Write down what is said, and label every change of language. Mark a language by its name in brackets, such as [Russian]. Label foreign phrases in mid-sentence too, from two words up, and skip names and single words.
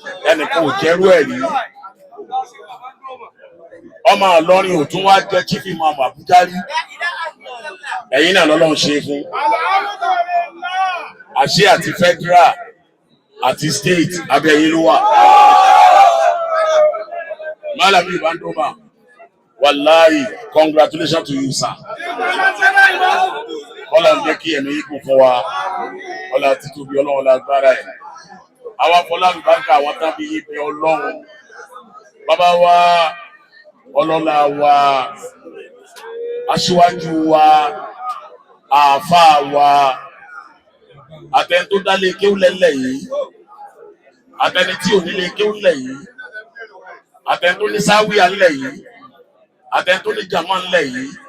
[Yoruba] Ẹnìkan ò jẹ́rú ẹ̀ rí. Ọmọ Ìlọrin ò tún wá jẹ [English] chief imam [Yoruba] Abuja rí. Ẹ̀yin náà lọ́lọ́run ṣe fún. Àṣẹ àti federal àti state abẹ́ yín ló wà. Malami Ibandoma, wallahi, [English] congratulations to you, sir. [Yoruba] Ọlọ́run jẹ́ kí ẹ̀mí yín kún fún wa. Ọlá títóbi Ọlọ́run, ọlá agbára ẹ̀. Àwa fọlá àlùbáríkà àwọn tán bí yín bẹ Ọlọ́run. Bàbá wa, ọlọ́lá wa, aṣíwájú wa, àáfàá wa, àtẹni tó dá lé kéwú lẹ́lẹ̀ yìí, àtẹni tí ò ní lé kéwú lẹ̀ yìí, àtẹni tó ní sáwíà lẹ̀ yìí, àtẹni tó ní jàmá lẹ̀ yìí.